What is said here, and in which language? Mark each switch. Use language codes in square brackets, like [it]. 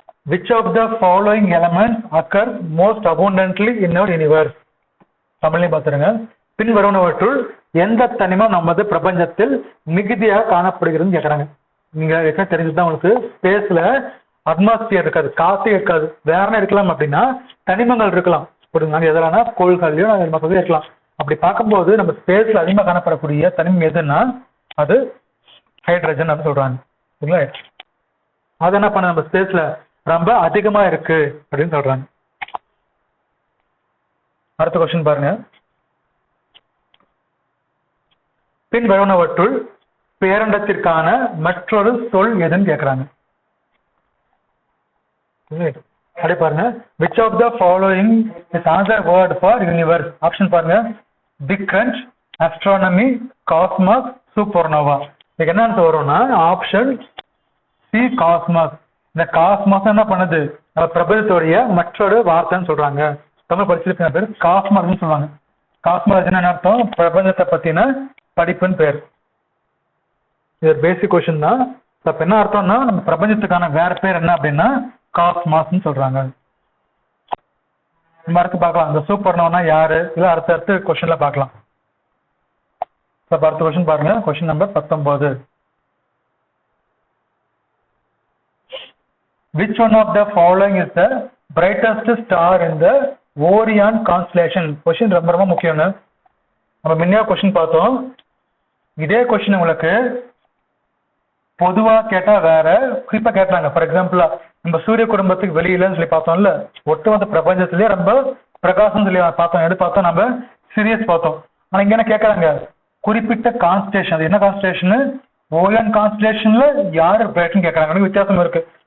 [en] Which of the following elements occur most abundantly in our universe? [ta] தமிழையும் பார்த்துருங்க. பின்வருவனவற்றுள் எந்த தனிமம் நமது பிரபஞ்சத்தில் மிகுதியாக காணப்படுகிறதுன்னு கேட்குறாங்க. நீங்க ஏற்கனவே தெரிஞ்சுதான் உங்களுக்கு ஸ்பேஸ்ல அட்மாஸ்பியர் இருக்காது, காற்றே இருக்காது, வேற என்ன இருக்கலாம் அப்படின்னா தனிமங்கள் இருக்கலாம். நாங்கள் எதெல்லாம்னா கோள்கள்லையும் மற்றதே இருக்கலாம். அப்படி பார்க்கும்போது நம்ம ஸ்பேஸ்ல அதிகமாக காணப்படக்கூடிய தனிமம் எதுன்னா அது ஹைட்ரஜன் அப்படின்னு சொல்றாங்க. சரிங்களா, அது என்ன பண்ண நம்ம ஸ்பேஸ்ல ரொம்ப அதிகமா இருக்கு அப்படின்னு சொல்றாங்க. அடுத்த கொஸ்டின் பாருங்க. பின் வருவனவற்றுள் பேரண்டத்திற்கான மற்றொரு சொல் எதுன்னு கேட்கிறாங்க. அப்படி பாருங்க. [en] which of the following is another word for universe? [ta] Option பாருங்க. Big crunch, astronomy, cosmos, supernova. இதுக்கு என்ன ஆன்சர் வரும்னா ஆப்ஷன் சி காஸ்மாஸ். இந்த காஸ்மாஸ் என்ன பண்ணுது, நம்ம பிரபஞ்சத்துடைய மற்றொரு வார்த்தைன்னு சொல்றாங்க. தமிழ் படிச்சிருக்க பேர் காஸ்மாஸ்ன்னு சொல்லுவாங்க. காஸ்மாஸ் என்ன அர்த்தம், பிரபஞ்சத்தை பத்தின படிப்புன்னு பேர். இது ஒரு பேசிக் கொஸ்டின் தான். அப்ப என்ன அர்த்தம்னா நம்ம பிரபஞ்சத்துக்கான வேற பேர் என்ன அப்படின்னா காஸ்மாஸ்ன்னு சொல்றாங்க. நம்ம அடுத்து பார்க்கலாம் இந்த சூப்பர்னோவா யாரு, இல்ல அடுத்த கொஸ்டின்ல பார்க்கலாம். அடுத்த கொஸ்டின் பாருங்க. Question number 19. [en] Which one of the following is the brightest star in the Orion constellation? [ta] Question ரொம்ப ரொம்ப முக்கியம்னு நம்ம முன்னையா கொஸ்டின் பார்த்தோம். இதே கொஸ்டின் உங்களுக்கு பொதுவா கேட்டா வேற, குறிப்பா கேட்டாங்க. ஃபார் எக்ஸாம்பிள் நம்ம சூரிய குடும்பத்துக்கு வெளியிலன்னு சொல்லி பார்த்தோம்ல, ஒட்டுமொத்த பிரபஞ்சத்திலேயே ரொம்ப பிரகாசம் சொல்லி பார்த்தோம். எடுத்து பார்த்தோம் நம்ம சீரியஸ் பார்த்தோம். ஆனா இங்க என்ன கேட்கறாங்க, குறிப்பிட்ட கான்ஸ்டலேஷன், அது என்ன கான்ஸ்டலேஷன், ஓரியன் கான்ஸ்டலேஷன்ல யாரு பிரைட்னு கேட்கறாங்க. வித்தியாசம் இருக்கு.